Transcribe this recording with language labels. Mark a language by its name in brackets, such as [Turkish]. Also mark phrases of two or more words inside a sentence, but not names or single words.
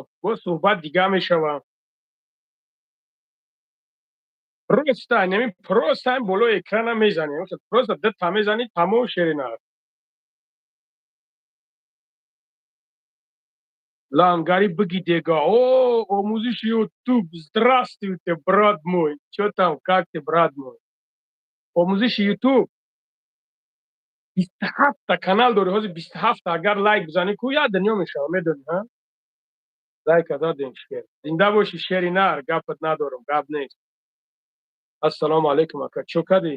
[Tajik] бо суҳбат дигар мешавад. просто нами просто болои экрана мезанем. Просто ду мезанед, тамом ширинад. Лангари быгидега. О, омӯзиш ютуб. [Russian] Здравствуйте, брат мой. Чё там, как ты, брат мой? [Tajik] омӯзиши ютуб. 27 та канал дори. Ҳозир 27 та агар лайк бизанӣ ку як дунё мешавад, медонӣ, ҳа? Лайка додем шер. Зинда бошӣ шери нар, гапат надорам, гап нест. [Arabic] السلام عليكم [Tajik] ака. Чё кардӣ?